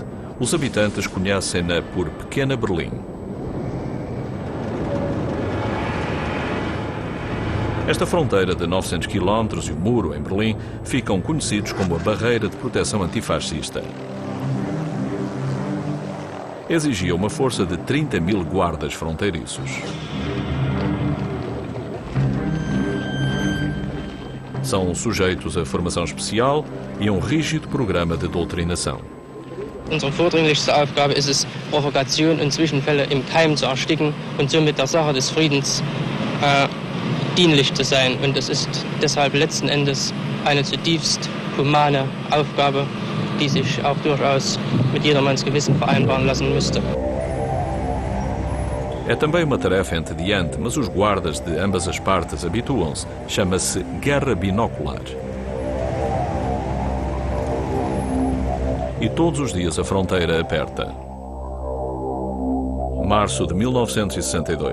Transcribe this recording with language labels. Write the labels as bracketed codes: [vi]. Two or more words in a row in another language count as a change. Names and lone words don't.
[pt] Os habitantes conhecem-na por Pequena Berlim. Esta fronteira de 900 km e o muro em Berlim ficam conhecidos como a Barreira de Proteção Antifascista. Exigia uma força de 30.000 guardas fronteiriços. São sujeitos a formação especial e a um rígido programa de doutrinação. [de] Unsere vordringlichste Aufgabe ist es, Provokation und Zwischenfälle im Keim zu ersticken und somit der Sache des Friedens dienlich zu sein. Und es ist deshalb letzten Endes eine zutiefst humane Aufgabe, die sich auch durchaus mit jedermanns Gewissen vereinbaren lassen müsste. [pt] É também uma tarefa entediante, mas os guardas de ambas as partes habituam-se. Chama-se guerra binocular. E todos os dias a fronteira aperta. Março de 1962.